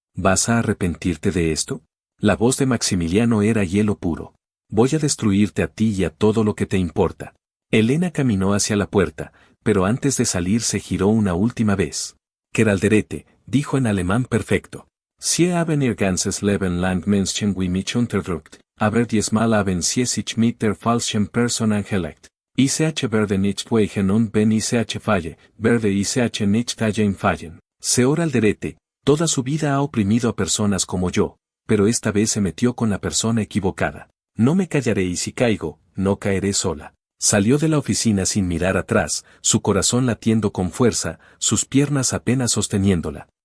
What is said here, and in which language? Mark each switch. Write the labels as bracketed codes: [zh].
[es] ¿Vas a arrepentirte de esto? La voz de Maximiliano era hielo puro. Voy a destruirte a ti y a todo lo que te importa. Elena caminó hacia la puerta, pero antes de salir se giró una última vez. Keralderete, dijo en alemán perfecto. [de] Sie haben ihr ganzes Leben lang Menschen wie mich unterdrückt, aber diesmal haben sie sich mit der falschen Person angelegt. Ich werde nicht weichen und wenn ich falle, werde ich nicht allein fallen. [es] Señor Alderete, toda su vida ha oprimido a personas como yo, pero esta vez se metió con la persona equivocada. No me callaré y si caigo, no caeré sola. Salió de la oficina sin mirar atrás, su corazón latiendo con fuerza, sus piernas apenas sosteniéndola.